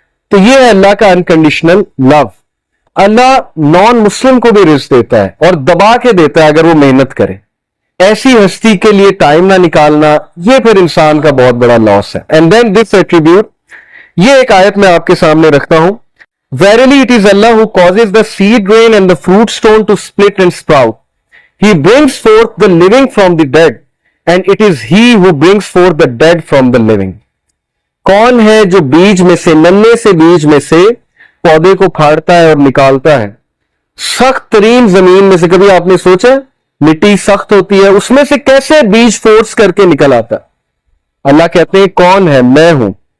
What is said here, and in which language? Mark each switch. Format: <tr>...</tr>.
<ur>تو یہ ہے اللہ کا انکنڈیشنل لو. اللہ نان مسلم کو بھی رزق دیتا ہے اور دبا کے دیتا ہے اگر وہ محنت کرے. ایسی ہستی کے لیے ٹائم نہ نکالنا, یہ پھر انسان کا بہت بڑا لاس ہے.</ur> <en>and then this attribute,</en> <ur>یہ ایک آیت میں آپ کے سامنے رکھتا ہوں.</ur> <en>Verily it is Allah who causes the seed grain and the fruit stone to split and sprout. He brings forth the living from the dead, and it is He who brings forth the dead from the living.</en> <ur>کون ہے جو بیج میں سے, ننھے سے بیج میں سے پودے کو پھاڑتا ہے اور نکالتا ہے, سخت ترین زمین میں سے کبھی آپ نے سوچا مٹی سخت ہوتی ہے, اس میں سے کیسے بیج فورس کر کے نکل آتا ہے؟ اللہ کہتے ہیں کون ہے؟ میں ہوں.</ur>